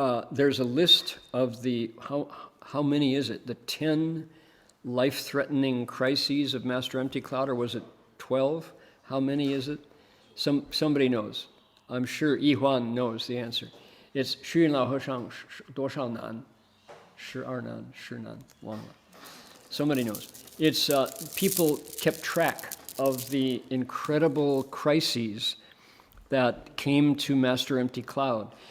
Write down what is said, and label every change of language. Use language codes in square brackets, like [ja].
[en] There's a list of the, how many is it? The 10 life-threatening crises of Master Empty Cloud, or was it 12? How many is it? Somebody knows. I'm sure Yi Huan knows the answer. [zh] It's 虚老和尚多少难 12难 10难 忘了 [en] Somebody knows. It's people kept track of the incredible crises that came to Master Empty Cloud.